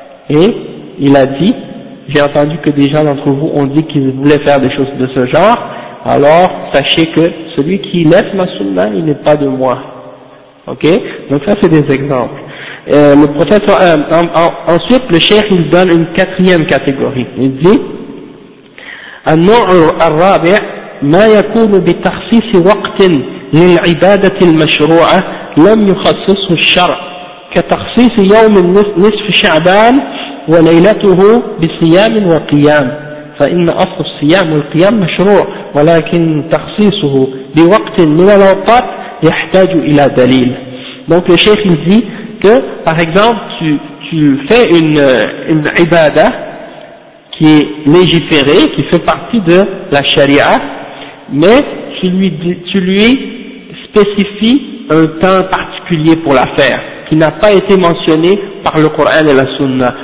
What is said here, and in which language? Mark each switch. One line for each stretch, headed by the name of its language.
French: Et il a dit, j'ai entendu que des gens d'entre vous ont dit qu'ils voulaient faire des choses de ce genre, alors sachez que celui qui laisse ma sunna, il n'est pas de moi. Ok? Donc ça c'est des exemples. Le prophète, ensuite le cheikh il donne une quatrième catégorie. Il dit,
Arabic: النوع الرابع ما يكون بتخصيص وقت للعبادة المشروعة لم يخصصه الشرع كتخصيص يوم نصف شعبان وليلته بصيام وقيام فإن أصل الصيام والقيام مشروع ولكن تخصيصه بوقت من الأوقات يحتاج إلى دليل.
French: Donc le cheikh il dit que par exemple tu fais une ibada qui est légiférée, qui fait partie de la charia, mais tu lui spécifies un temps particulier pour la faire qui n'a pas été mentionné par le Coran et la Sunna.